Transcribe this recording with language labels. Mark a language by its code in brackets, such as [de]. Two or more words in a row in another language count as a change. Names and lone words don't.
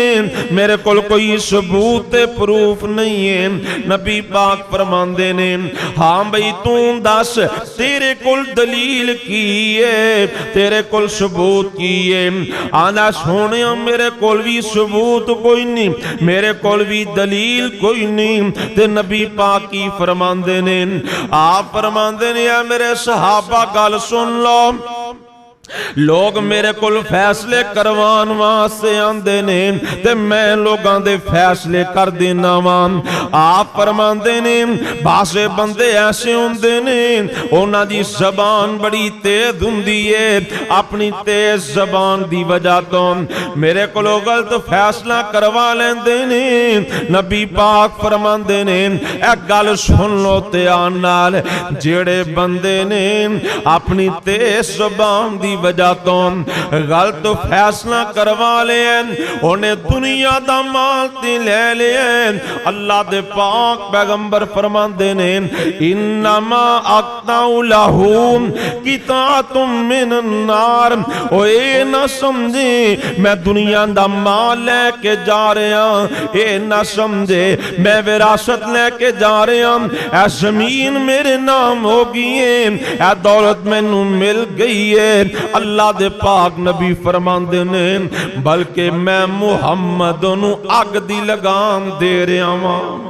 [pa] میرے کول کوئی ثبوت پروف نہیں ہے نبی پاک فرماندے نے ہاں بھئی توں دس تیرے کول دلیل کی ہے تیرے کول ثبوت کی ہے آنا سونے میرے کول بھی ثبوت کوئی نہیں میرے کول بھی دلیل کوئی نہیں تے نبی پاک کی فرماندے نے آپ فرماندے نے یا میرے صحابہ گل سن لو لوگ میرے کول فیصلے کروان واسطے آندے نے تے میں لوگاں دے فیصلے کر دینا وان آپ فرماندے نے باسے بندے ایسے ہوندے نے انہاں دی زبان بڑی تیز ہوندی ہے اپنی تیز زبان دی وجہ تو میرے کول غلط فیصلہ کروا لیندے نے نبی پاک فرماندے نے اے گل سن لو دھیان نال جڑے بندے نے اپنی تیز زبان دی وجہ تو غلط فیصلہ کروا لیں انہیں دنیا دا مال تے لے لیں اللہ دے پاک پیغمبر فرماندے نے [ar] انما اقطع لہم قطعۃ من النار [pa] او اے نہ سمجھے میں دنیا دا مال لے کے جا رہا اے نہ سمجھے میں وراثت لے کے جا رہا اے زمین میرے نام ہوگی اے دولت میں نو مل گئی ہے اللہ دے پاک نبی فرماندے نے بلکہ میں محمد نو اگ دی لگام دے رہا ہوں